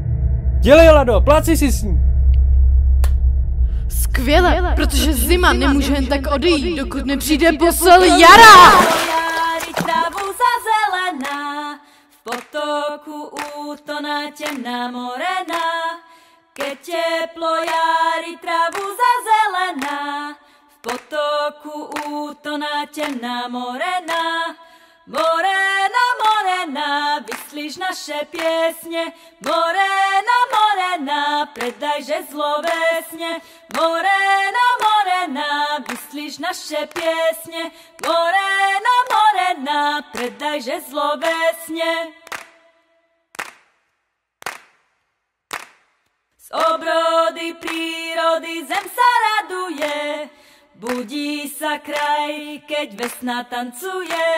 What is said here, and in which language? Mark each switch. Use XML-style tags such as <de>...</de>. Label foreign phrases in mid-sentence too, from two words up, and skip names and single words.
<cs>Dělej, Lado, pláci si s ní. Skvěle, protože zima nemůže jen tak odejít, dokud nepřijde posel jara. V potoku útoná temná morena.</cs> <sk>Keď teplo jari trávu zazelená, v potoku útoná temná morena. Morena, morena, vyslíš naše piesne, morena, morena, predajže zlovesne. Morena, morena, vyslíš naše piesne, morena, morena, predajže zlovesne. Z obrody prírody zem sa raduje, budí sa kraj, keď vesna tancuje.</sk>